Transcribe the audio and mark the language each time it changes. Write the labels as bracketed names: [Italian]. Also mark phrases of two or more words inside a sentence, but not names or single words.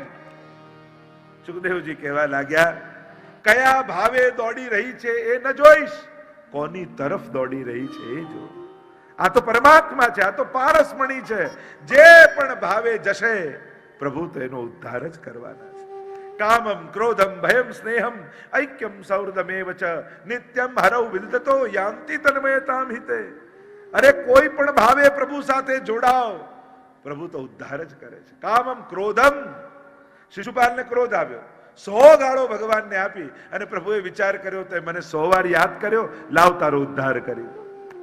[Gujarati] સુખદેવજી કહેવા લાગ્યા, કયા ભાવે દોડી રહી છે એ ન જોઈશ, કોની તરફ દોડી રહી છે એ જો. આ તો પરમાત્મા છે, આ તો પારસમણી છે. જે પણ ભાવે જશે પ્રભુ તો એનો ઉદ્ધાર જ કરવાના છે. [Sanskrit] કામમ ક્રોધમ ભયમ સ્નેહમ ઐક્યમ સૌહૃદમેવ ચ નિત્યમ હરૌ વિદતો યાંતિ તન્મયતામ હિતે. [Gujarati] અરે કોઈ પણ ભાવે પ્રભુ સાથે જોડાઓ, પ્રભુ તો ઉદ્ધાર જ કરે છે. [Sanskrit] કામમ ક્રોધમ, [Gujarati] શિશુપાલને ક્રોધ આવ્યો, 100 ગાળો ભગવાનને આપી અને પ્રભુએ વિચાર કર્યો તો મને 100 વાર યાદ કર્યો, લાવ તારો ઉદ્ધાર કરી.